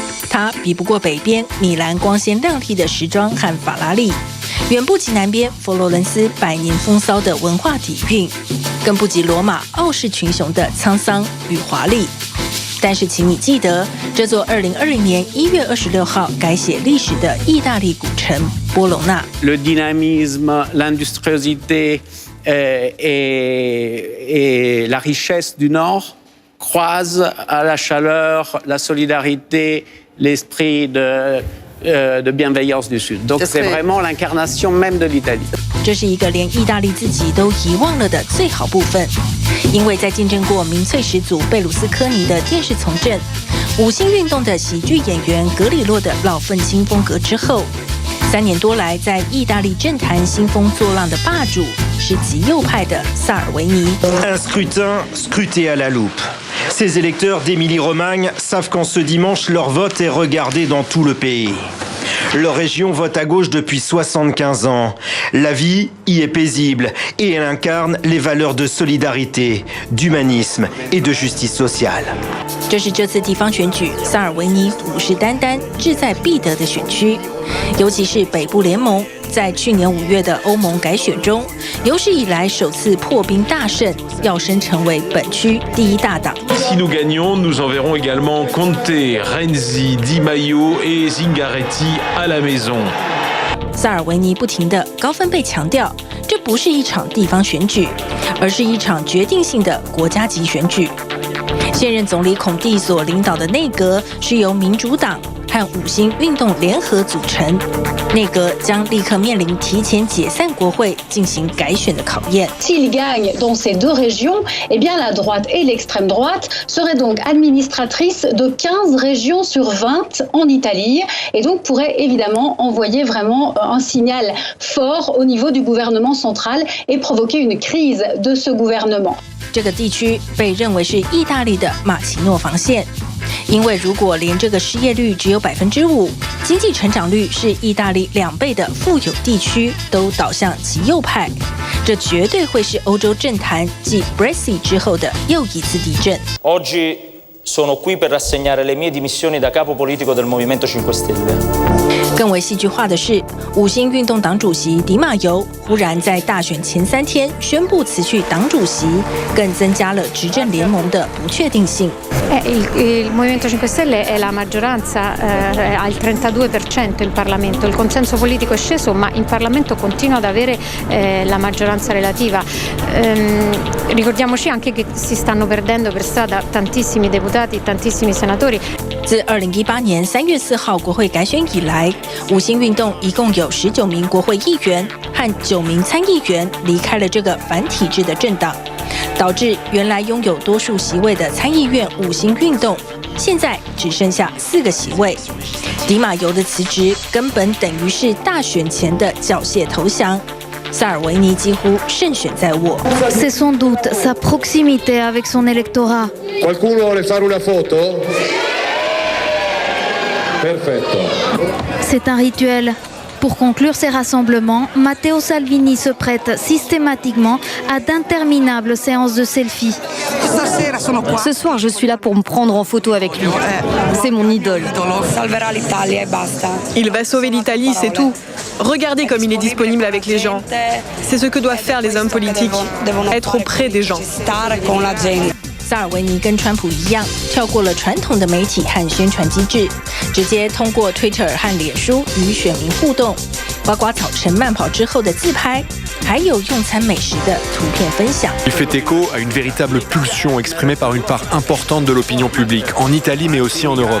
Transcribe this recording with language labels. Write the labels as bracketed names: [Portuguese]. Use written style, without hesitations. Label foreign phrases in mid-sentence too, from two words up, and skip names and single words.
[Chinese] 它比不过北边米兰光鲜亮丽的时装和法拉利，远不及南边佛罗伦斯百年风骚的文化底蕴，更不及罗马傲视群雄的沧桑与华丽。但是，请你记得，这座2020年1月26号改写历史的意大利古城波隆纳。 [French] Le dynamisme, l'industriosité et la richesse du Nord croisent à la chaleur, la solidarité, l'esprit de bienveillance du Sud. Donc c'est vraiment l'incarnation même de l'Italie. [Chinese] 这是一个连意大利自己都遗忘了的最好部分，因为在见证过民粹始祖贝鲁斯科尼的电视从政、五星运动的喜剧演员格里洛的老愤青风格之后，3年多来在意大利政坛兴风作浪的霸主是极右派的萨尔维尼。 [French] Un scrutin scruté à la loupe. Ces électeurs d'Émilie-Romagne savent qu'en ce dimanche, leur vote est regardé dans tout le pays. Leur région vote à gauche depuis 75 ans. La vie y est paisible et elle incarne les valeurs de solidarité, d'humanisme et de justice sociale. [Chinese] 这是这次地方选举萨尔维尼虎视眈眈、志在必得的选区，尤其是北部联盟在去年5月的欧盟改选中，有史以来首次破冰大胜，跃升成为本区第一大党。 [French] Si nous gagnons, nous enverrons également Conte, Renzi, Di Maio et Zingaretti à la maison. [Chinese] 萨尔维尼不停地高分贝强调，这不是一场地方选举，而是一场决定性的国家级选举。现任总理孔蒂所领导的内阁是由民主党和五星运动联合组成，内阁将立刻面临提前解散国会进行改选的考验。 [French] S'il gagne dans ces deux régions, eh bien la droite et l'extrême droite seraient donc administratrices de 15 régions sur 20 en Italie et donc pourraient évidemment envoyer vraiment un signal fort au niveau du gouvernement central et provoquer une crise de ce gouvernement. [Chinese] 这个地区被认为是意大利的马奇诺防线，因为如果连这个失业率只有5%，经济成长率是意大利2倍的富有地区都倒向极右派，这绝对会是欧洲政坛继 Brexit 之后的又一次地震。 [Italian] Oggi sono qui per rassegnare le mie dimissioni da capo politico del Movimento 5 Stelle. [Chinese] 更为戏剧化的是，五星运动党主席迪马尤忽然在大选前3天宣布辞去党主席，更增加了执政联盟的不确定性。 [Italian] Il Movimento 5 Stelle è la maggioranza, ha il 32% in Parlamento, il consenso politico è sceso, ma in Parlamento continua ad avere la maggioranza relativa. Ricordiamoci anche che si stanno perdendo per strada tantissimi deputati, tantissimi senatori. [Chinese] 自2018年3月4号国会改选以来，五星运动一共有19名国会议员和9名参议员离开了这个反体制的政党，导致原来拥有多数席位的参议院五星运动现在只剩下4个席位。迪马尤的辞职根本等于是大选前的缴械投降。萨尔维尼几乎胜选在握。 [French] C'est sans doute sa proximité avec son électorat. [Italian] Qualcuno vuole fare una foto? Perfetto. [French] C'est un rituel. Pour conclure ces rassemblements, Matteo Salvini se prête systématiquement à d'interminables séances de selfies. Ce soir, je suis là pour me prendre en photo avec lui. C'est mon idole. Il va sauver l'Italie, c'est tout. Regardez comme il est disponible avec les gens. C'est ce que doivent faire les hommes politiques, être auprès des gens. [Chinese] 萨尔维尼跟川普一样，跳过了传统的媒体和宣传机制，直接通过 Twitter 和脸书与选民互动，包括早晨慢跑之后的自拍，还有用餐美食的图片分享。 [French] Il fait écho à une véritable pulsion exprimée par une part importante de l'opinion publique, en Italie mais aussi en Europe.